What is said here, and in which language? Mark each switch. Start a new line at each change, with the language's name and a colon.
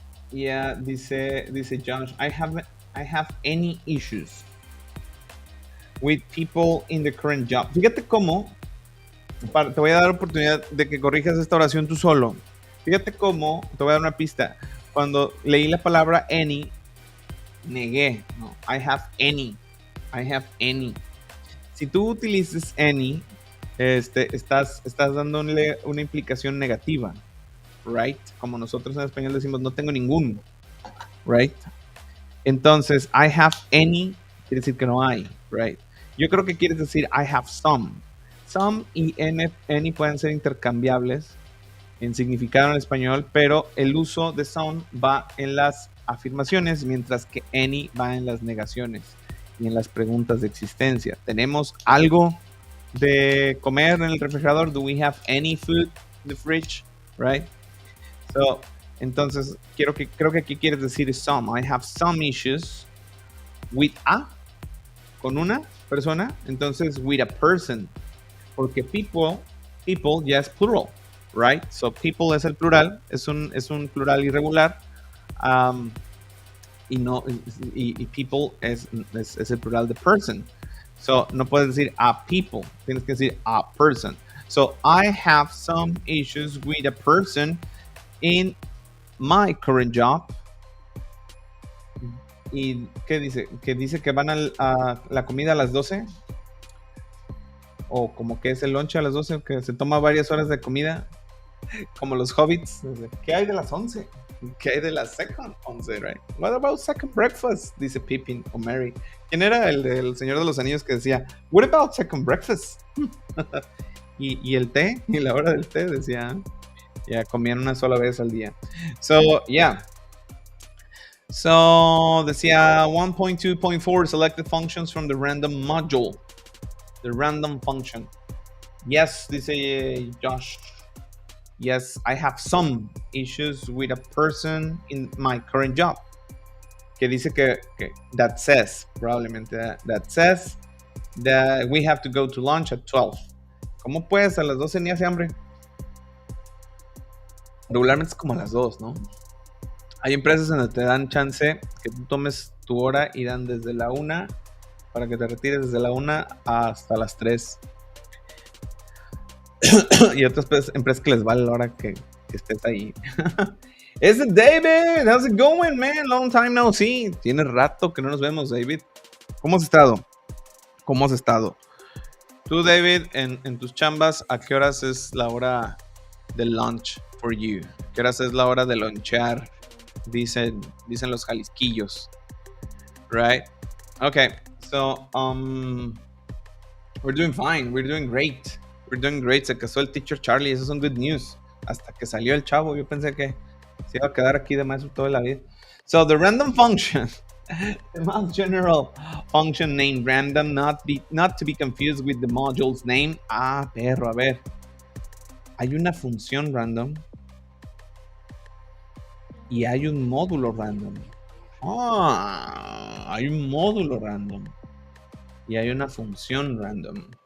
English: Yeah,
Spanish: dice Josh,
English: I have any issues with people in the current job.
Spanish: Fíjate cómo, te voy a dar oportunidad de que corrijas esta oración tú solo. Fíjate cómo, te voy a dar una pista. Cuando leí la palabra any, negué, no,
English: I have any.
Spanish: Si tú utilizas any, estás dándole una implicación negativa, right? Como nosotros en español decimos, no tengo ningún, right? Entonces,
English: I have any
Spanish: quiere decir que no hay, right? Yo creo que quieres decir
English: I have some.
Spanish: Some y any pueden ser intercambiables en significado en español, pero el uso de some va en las afirmaciones, mientras que any va en las negaciones y en las preguntas de existencia. ¿Tenemos algo de comer en el refrigerador?
English: Do we have any food in the fridge? Right?
Spanish: So, entonces, creo que aquí quieres decir some.
English: I have some issues with
Spanish: con una persona. Entonces,
English: with a person.
Spanish: Porque people ya es plural, right? So, people es el plural, es un plural irregular. Y people es el plural de person. So, no puedes decir
English: a people,
Spanish: tienes que decir
English: a person. So, I have some issues with a person in my current job.
Spanish: ¿Y qué dice? Que dice que van a la comida a las 12. O como que es el lunch a las 12, que se toma varias horas de comida. Como los hobbits. ¿Qué hay de las 11? ¿Qué hay de la
English: second 11, right? What about second breakfast?
Spanish: Dice Pippin o Mary. ¿Quién era el Señor de los Anillos que decía,
English: what about second breakfast?
Spanish: y el té, y la hora del té decía, ya comían una sola vez al día.
English: So, yeah. So,
Spanish: decía
English: 1.2.4, selected functions from the random module. The random function. Yes,
Spanish: dice Josh.
English: Yes, I have some issues with a person in my current job.
Spanish: Que dice que
English: that says,
Spanish: probablemente,
English: that says that we have to go to lunch at 12.
Spanish: ¿Cómo puedes? A las 12 ni hace hambre. Regularmente es como a las 2, ¿no? Hay empresas en donde te dan chance que tú tomes tu hora y dan desde la 1 para que te retires desde la 1 hasta las 3. y otras empresas que les vale la hora que estés ahí. Es
English: David, how's it going, man? Long time no see.
Spanish: Tiene rato que no nos vemos, David. ¿Cómo has estado? ¿Cómo has estado? Tú, David, en tus chambas, ¿a qué horas es la hora de lunch
English: for you?
Spanish: ¿A qué horas es la hora de lonchear? Dicen los jalisquillos.
English: Right? Okay, so, we're doing fine. We're doing great. We're doing great.
Spanish: Se casó el teacher Charlie. Eso son
English: good news.
Spanish: Hasta que salió el chavo, yo pensé que se iba a quedar aquí de maestro toda la vida.
English: So, the random function. The most general function named random, not to be confused with the module's name.
Spanish: Ah, perro, a ver. Hay una función random y hay un módulo random. Ah, hay un módulo random y hay una función random.